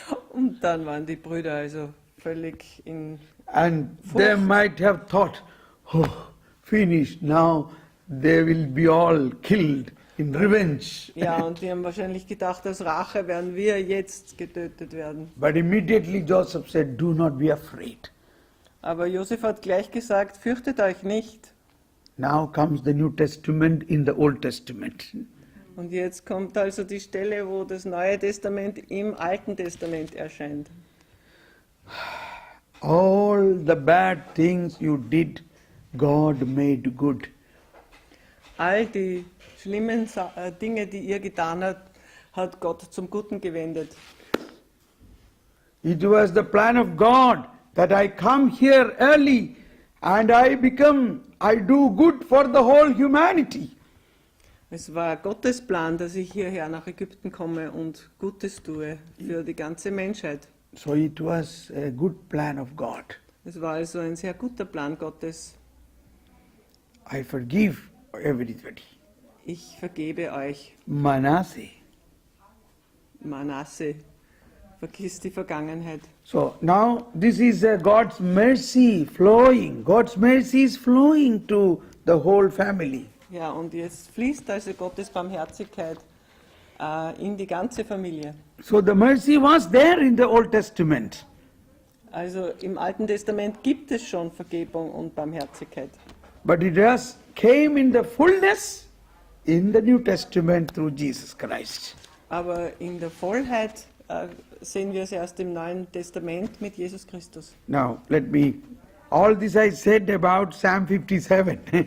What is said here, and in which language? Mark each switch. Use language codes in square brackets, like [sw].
[de] Und dann waren die Brüder also völlig in... [en] And they might have thought, oh, finished, now they will be all killed in revenge. [de] Ja, und die haben wahrscheinlich gedacht, als Rache werden wir jetzt getötet werden. [en] But immediately Joseph said, do not be afraid. [de] Aber Josef hat gleich gesagt, fürchtet euch nicht. [en] Now comes the New Testament in the Old Testament. [de] Und jetzt kommt also die Stelle, wo das Neue Testament im Alten Testament erscheint. [en] All the bad things you did, God made good. [de] All die schlimmen Dinge, die ihr getan habt, hat Gott zum Guten gewendet. [en] It was the plan of God that I come here early and I do good for the whole humanity. [de] Es war Gottes Plan, dass ich hierher nach Ägypten komme und Gutes tue für die ganze Menschheit. [en] So it was a good plan of God. [de] Es war also ein sehr guter Plan Gottes. [en] I forgive everybody. [de] Ich vergebe euch. [en] Manasseh. [de] Manasse, vergiss die Vergangenheit. [en] So now this is God's mercy flowing. God's mercy is flowing to the whole family. [de] Ja, und jetzt fließt also Gottes Barmherzigkeit in die ganze Familie. [en] So the mercy was there in the Old Testament. [de] Also im Alten Testament gibt es schon Vergebung und Barmherzigkeit. [en] But it just came in the fullness in the New Testament through Jesus Christ. [de] Aber in der Vollheit sehen wir es erst im Neuen Testament mit Jesus Christus. [en] Now all this I said about Psalm 57.